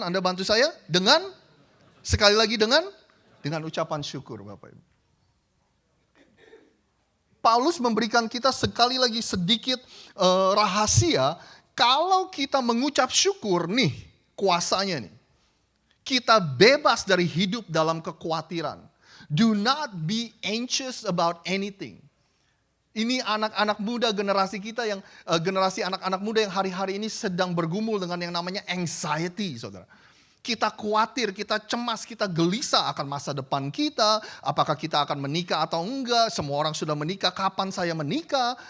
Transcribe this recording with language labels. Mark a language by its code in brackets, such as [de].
[id] Anda bantu saya dengan, sekali lagi dengan ucapan syukur, Bapak Ibu. Paulus memberikan kita sekali lagi sedikit rahasia. Kalau kita mengucap syukur nih, kuasanya nih. Kita bebas dari hidup dalam kekhawatiran. [en] Do not be anxious about anything. [id] Ini anak-anak muda generasi kita yang, generasi anak-anak muda yang hari-hari ini sedang bergumul dengan yang namanya anxiety, saudara. Kita khawatir, kita cemas, kita gelisah akan masa depan kita. Apakah kita akan menikah atau enggak? Semua orang sudah menikah, kapan saya menikah?